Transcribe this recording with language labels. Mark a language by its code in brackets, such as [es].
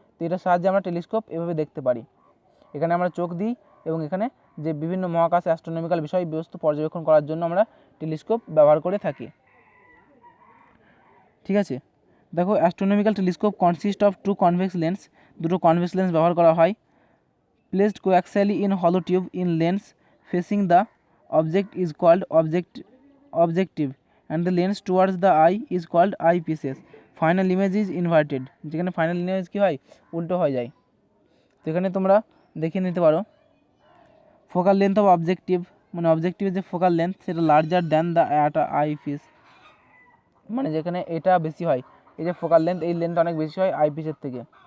[bn] তো এটার সাহায্যে আমরা টেলিস্কোপ এভাবে দেখতে পারি। এখানে আমরা চোখ দিই এবং এখানে যে বিভিন্ন মহাকাশ অ্যাস্ট্রোনমিক্যাল বিষয়বস্তু পর্যবেক্ষণ করার জন্য আমরা টেলিস্কোপ ব্যবহার করে থাকি। ঠিক আছে, দেখো astronomical telescope consist of two convex lens, দুটো কনভেক্স লেন্স ব্যবহার করা হয়। [en] Placed coaxially in hollow tube in lens facing the object is called objective, and the lens towards the eye is called eyepieces. Final image is inverted, [bn] যেখানে final image কী হয় উল্টো হয়ে যায়। তো এখানে তোমরা দেখে নিতে পারো ফোকাল লেন্থ অফ অবজেক্টিভ, মানে অবজেক্টিভের যে ফোকাল লেন্থ সেটা larger than the I piece, মানে যেখানে এটা বেশি হয়, এই যে ফোকাল লেন্থ এই লেন্থ অনেক বেশি হয় আই পিসের থেকে।